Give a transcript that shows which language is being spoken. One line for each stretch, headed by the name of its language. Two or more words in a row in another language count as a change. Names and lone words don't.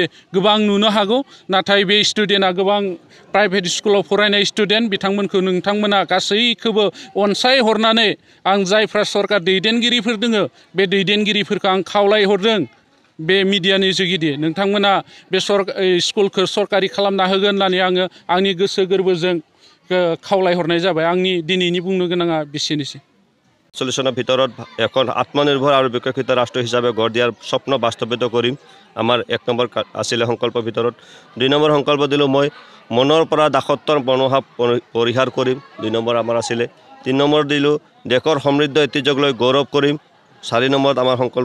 Bodo: गोबां नुनो हागौ नाथाय बे स्टुडेन्टआ गोबां प्राइभेट स्कुलाव फरायनाय स्टुडेन्ट बिथांमोनखौ नोंथांमोना गासैखौबो अनसायहरनानै आं जायफ्रा सरकार दैदेनगिरिफोर दोङो बे दैदेनगिरिफोरखौ आं खावलायहरदों बे मिडियानि जुगिदि नोंथांमोना बे स्कुलखौ सरकारि खालामना होगोन होननानै आङो आंनि गोसो गोरबोजों खावलायहरनाय जाबाय आंनि दिनैनि बुंनो गोनाङा बेसेनोसै
Assamese: 40 চনৰ ভিতৰত এখন আত্মনিৰ্ভৰ আৰু বিকশিত ৰাষ্ট্ৰ হিচাপে গঢ় দিয়াৰ স্বপ্ন বাস্তৱায়িত কৰিম আমাৰ 1 নম্বৰ আছিল সংকল্পৰ ভিতৰত 2 নম্বৰ সংকল্প দিলো মই মনৰ পৰা দাসত্বৰ মনোভাৱ পৰিহাৰ কৰিম 2 নম্বৰ আমাৰ আছিল 3 নম্বৰ দিলো দেশৰ সমৃদ্ধ ঐতিহ্যক লৈ গৌৰৱ কৰিম 4 নম্বৰত আমাৰ সংকল্প